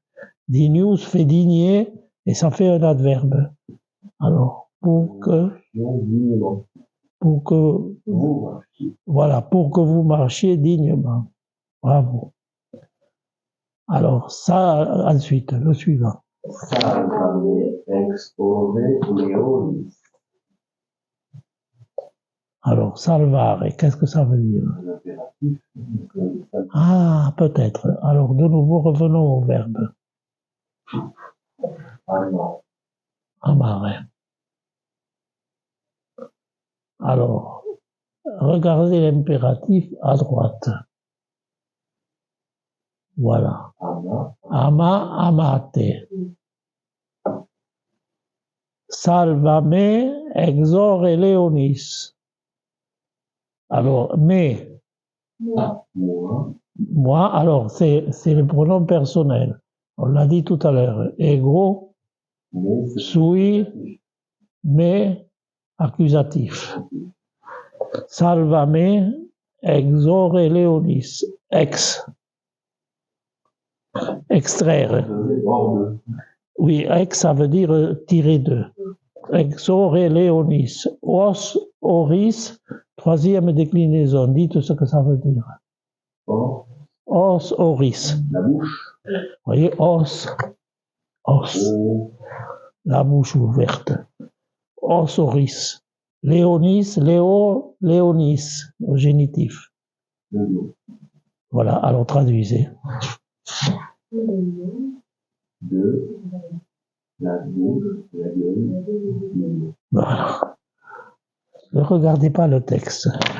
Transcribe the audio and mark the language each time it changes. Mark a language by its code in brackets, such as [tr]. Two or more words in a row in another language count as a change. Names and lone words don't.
[fr] Dignus fait digner et ça fait un adverbe. Alors, pour que Vous marchiez. voilà, pour que vous marchiez dignement. Bravo. Alors, ça, ensuite, le suivant. [la] Salvame ex ove leonis. [fr] Alors, salvare, qu'est-ce que ça veut dire? Un impératif. Ah, peut-être. Alors, de nouveau, revenons au verbe. Amar. Amare. Alors, regardez l'impératif à droite. Voilà. Ama. Ama, [la] amate. Salvame, exore leonis. [fr] Alors, moi, alors, c'est le pronom personnel. On l'a dit tout à l'heure. [la] Ego, sui, me, accusatif. Salvame, exore leonis. [fr] Extraire. Oui, ex, ça veut dire tirer de. [la] Exore leonis. Os, oris, [fr] troisième déclinaison. Dites ce que ça veut dire. [la] Os, oris. [fr] La bouche. Vous voyez, os. La bouche ouverte. [la] Os, oris. [fr] Léonis, [la] Léo, Léonis, [fr] au génitif. Voilà, alors traduisez. De la bouche, la gueule. Voilà. Ne regardez pas le texte.